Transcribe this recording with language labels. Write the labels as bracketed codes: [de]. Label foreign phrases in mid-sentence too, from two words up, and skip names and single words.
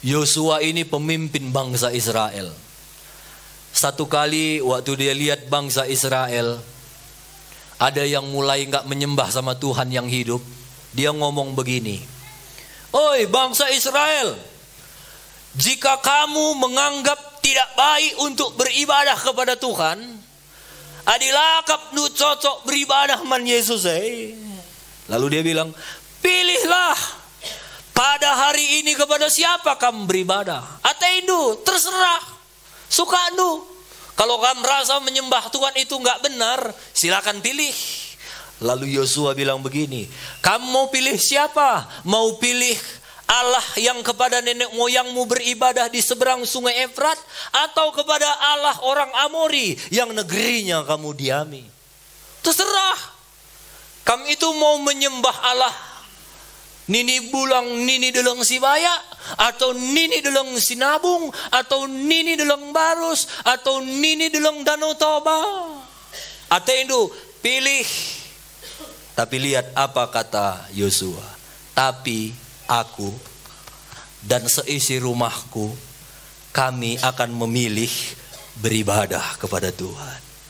[id] Yosua ini pemimpin bangsa Israel. Satu kali waktu dia lihat bangsa Israel, ada yang mulai gak menyembah sama Tuhan yang hidup. Dia ngomong begini, "Oi bangsa Israel, jika kamu menganggap tidak baik untuk beribadah kepada Tuhan, [btx] adilah kapnu cocok beribadah man Yesus. [id] Lalu dia bilang, pilihlah pada hari ini kepada siapa kamu beribadah. Ateindu, terserah, suka nu. Kalau kamu merasa menyembah Tuhan itu nggak benar, silakan pilih. Lalu Yosua bilang begini, kamu mau pilih siapa? Mau pilih Allah yang kepada nenek moyangmu beribadah di seberang sungai Efrat, atau kepada Allah orang Amori yang negerinya kamu diami? Terserah. Kamu itu mau menyembah Allah Nini Bulang, Nini Deleng Sibaya, atau Nini Deleng Sinabung, atau Nini Deleng Barus, atau Nini Deleng Danau Toba. Atau pilih. Tapi lihat apa kata Yosua. Tapi aku dan seisi rumahku, kami akan memilih beribadah kepada Tuhan.